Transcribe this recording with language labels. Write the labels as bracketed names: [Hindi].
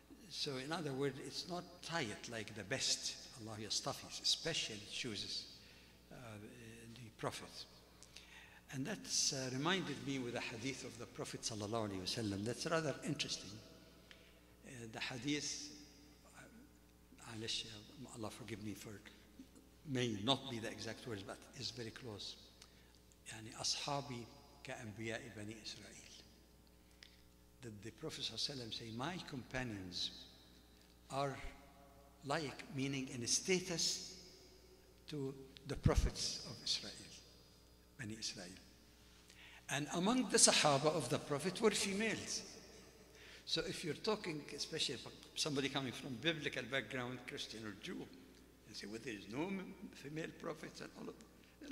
[English] So in other words, it's not tight like the best. Allah yastafis, especially chooses the prophets. And that's reminded me with a hadith of the Prophet sallallahu alaihi wasallam. That's rather interesting. The hadith, Allah forgive me for, may not be the exact words, but is very close. [Arabic] يعني أصحابي كأنبياء بني إسرائيل. [English] That the Prophet sallallahu alaihi wasallam say, my companions are like, meaning in status, to the prophets of Israel, Bani Israel. And among the Sahaba of the Prophet were females. So if you're talking, especially somebody coming from biblical background, Christian or Jew, and say, well, there is no female prophets and all of that.